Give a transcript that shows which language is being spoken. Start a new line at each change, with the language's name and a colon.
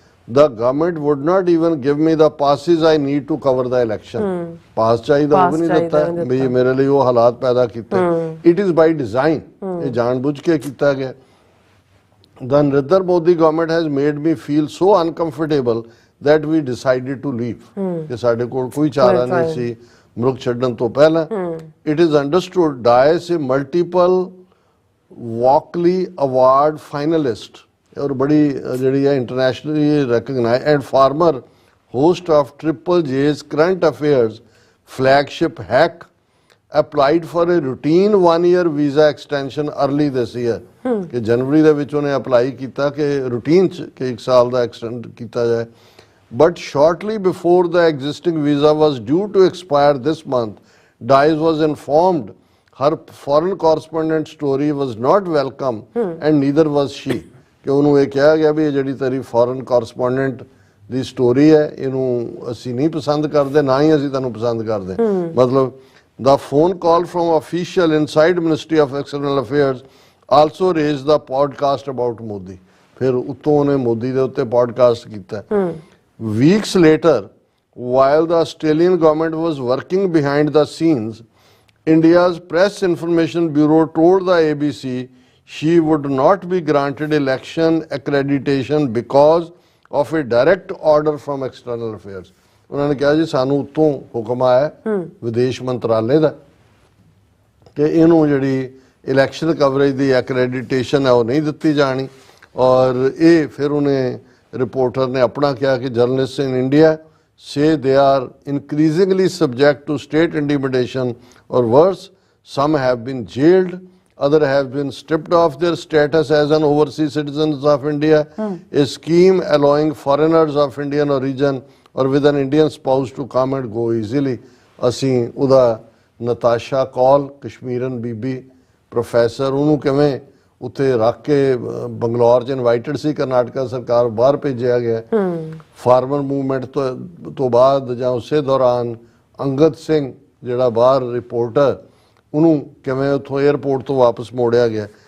English: the government would not even give me the passes I need to cover the election.
Punjabi: ਪਾਸ ਚਾਹੀਦਾ ਉਹ ਵੀ ਨਹੀਂ ਦਿੱਤਾ ਵੀ ਮੇਰੇ ਲਈ ਉਹ ਹਾਲਾਤ ਪੈਦਾ ਕੀਤੇ.
English: It is by design.
Punjabi: ਇਹ ਜਾਣਬੁੱਝ ਕੇ ਕੀਤਾ ਗਿਆ.
English: The Narendra Modi government has made me feel so uncomfortable that we decided to leave.
Punjabi: ਕਿ ਸਾਡੇ ਕੋਲ ਕੋਈ ਚਾਰਾ ਨਹੀਂ ਸੀ ਮੁਲਕ ਛੱਡਣ ਤੋਂ ਪਹਿਲਾਂ.
English: It is understood Dias a multiple Walkley Award finalist
Hindi: और बड़ी जड़ी है
English: internationally recognized and former host of Triple J's current affairs flagship Hack applied for a routine 1-year visa extension early this year.
Hindi: कि जनवरी
Punjabi: ਦੇ ਵਿੱਚ ਉਹਨੇ apply ਕੀਤਾ ਕਿ ਰੂਟੀਨ ਚ ਕਿ 1 ਸਾਲ ਦਾ ਐਕਸਟੈਂਡ ਕੀਤਾ ਜਾਏ.
English: But shortly before the existing visa was due to expire this month, Dias was informed her foreign correspondent story was not welcome and neither was she.
Punjabi: ਕਿ ਉਹਨੂੰ ਇਹ ਕਿਹਾ ਗਿਆ ਵੀ ਇਹ ਜਿਹੜੀ ਤੇਰੀ ਫੋਰਨ ਕੋਰਸਪੋਂਡੈਂਟ ਦੀ ਸਟੋਰੀ ਹੈ ਇਹਨੂੰ ਅਸੀਂ ਨਹੀਂ ਪਸੰਦ ਕਰਦੇ, ਨਾ ਹੀ ਅਸੀਂ ਤੁਹਾਨੂੰ ਪਸੰਦ ਕਰਦੇ.
English: ਮਤਲਬ the phone call from official inside Ministry of External Affairs also raised the podcast about Modi.
Punjabi: ਫਿਰ ਉੱਤੋਂ ਉਹਨੇ ਮੋਦੀ ਦੇ ਉੱਤੇ ਪੋਡਕਾਸਟ ਕੀਤਾ.
English: Weeks later, while the Australian government was working behind the scenes, India's Press Information Bureau told the ABC she would not be granted election accreditation because of a direct order from External Affairs.
Punjabi: ਉਹਨਾਂ ਨੇ ਕਿਹਾ ਜੀ ਸਾਨੂੰ ਉੱਤੋਂ ਹੁਕਮ ਆਇਆ ਵਿਦੇਸ਼ ਮੰਤਰਾਲੇ ਦਾ ਕਿ ਇਹਨੂੰ ਜਿਹੜੀ ਇਲੈਕਸ਼ਨ ਕਵਰੇਜ ਦੀ ਐਕਰੈਡੀਟੇਸ਼ਨ ਹੈ ਉਹ ਨਹੀਂ ਦਿੱਤੀ ਜਾਣੀ. ਔਰ ਇਹ ਫਿਰ ਉਹਨੇ ਰਿਪੋਰਟਰ ਨੇ ਆਪਣਾ ਕਿਹਾ ਕਿ journalist in India
English: say they are increasingly subject to state intimidation or worse. Some have been jailed, others have been stripped of their status as an overseas citizens of India. A scheme allowing foreigners of Indian origin or with an Indian spouse to come and go easily.
Punjabi: ਅਸੀਂ ਉਹਦਾ Natasha call ਕਸ਼ਮੀਰਨ ਬੀਬੀ professor ਉਹਨੂੰ ਕਿਵੇਂ ਉੱਥੇ ਰੱਖ ਕੇ ਬੰਗਲੌਰ 'ਚ invited ਸੀ ਕਰਨਾਟਕਾ ਸਰਕਾਰ, ਬਾਹਰ ਭੇਜਿਆ ਗਿਆ. ਫਾਰਮਰ ਮੂਵਮੈਂਟ ਤੋਂ ਬਾਅਦ ਜਾਂ ਉਸੇ ਦੌਰਾਨ ਅੰਗਦ ਸਿੰਘ ਜਿਹੜਾ ਬਾਹਰ ਰਿਪੋਰਟਰ ਉਹਨੂੰ ਕਿਵੇਂ ਉੱਥੋਂ ਏਅਰਪੋਰਟ ਤੋਂ ਵਾਪਸ ਮੋੜਿਆ ਗਿਆ.